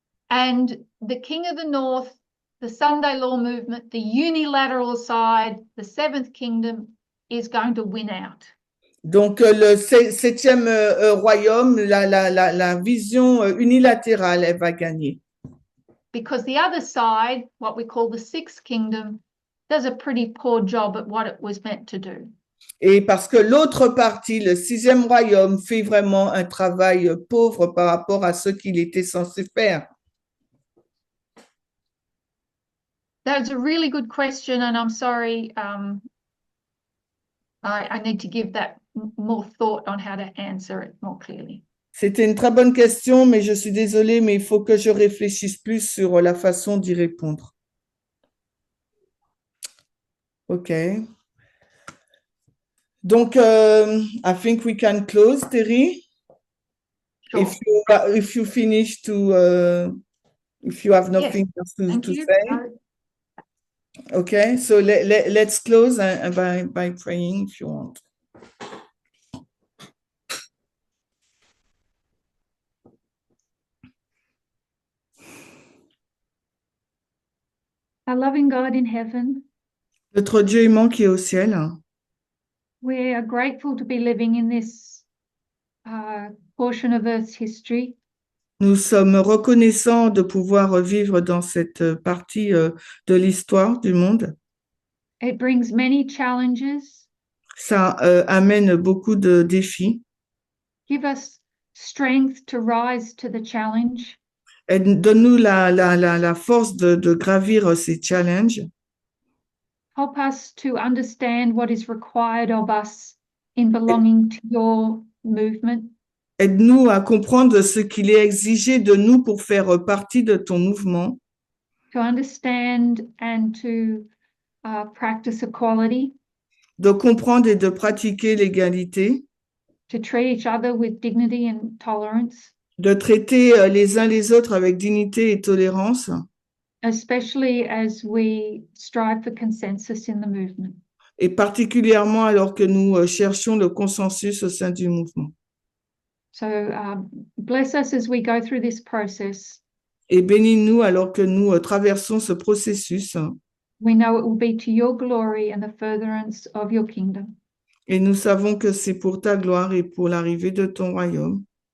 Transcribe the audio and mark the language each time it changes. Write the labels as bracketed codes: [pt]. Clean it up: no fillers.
[en] And the King of the North, the Sunday Law movement, the unilateral side, the Seventh Kingdom is going to win out. [fr] Donc, le septième royaume, la vision unilatérale, elle va gagner. [en] Because the other side, what we call the Sixth Kingdom, does a pretty poor job at what it was meant to do. [fr] Et parce que l'autre partie, le sixième royaume, fait vraiment un travail pauvre par rapport à ce qu'il était censé faire. [en] That's a really good question, and I'm sorry, I need to give that more thought on how to answer it more clearly. [fr] C'était une très bonne question, mais je suis désolée, mais il faut que je réfléchisse plus sur la façon d'y répondre. [en] OK. Donc, I think we can close, Terry. Sure. If you finish if you have nothing else Thank to you. say. Okay, so let's close by praying if you want. Our loving God in heaven, [fr] Notre Dieu aimant qui est au ciel, [en] we are grateful to be living in this portion of Earth's history. [fr] nous sommes reconnaissants de pouvoir vivre dans cette partie de l'histoire du monde. [en] It brings many challenges. [fr] Ça amène beaucoup de défis. [en] Give us strength to rise to the challenge. [fr] Donne-nous la force de gravir ces challenges. [en] Help us to understand what is required of us in belonging to your movement. [fr] Aide-nous à comprendre ce qu'il est exigé de nous pour faire partie de ton mouvement. [en] To understand and to practice equality. [fr] De comprendre et de pratiquer l'égalité. [en] To treat each other with dignity and tolerance. [fr] De traiter les uns les autres avec dignité et tolérance. [en] Especially as we strive for consensus in the movement. [fr] Et particulièrement alors que nous cherchons le consensus au sein du mouvement. [en] So bless us as we go through this process. [fr] Et bénis-nous alors que nous traversons ce processus. [en] We know it will be to your glory and the furtherance of your kingdom. [fr] Et nous savons que c'est pour ta gloire et pour l'arrivée de ton royaume.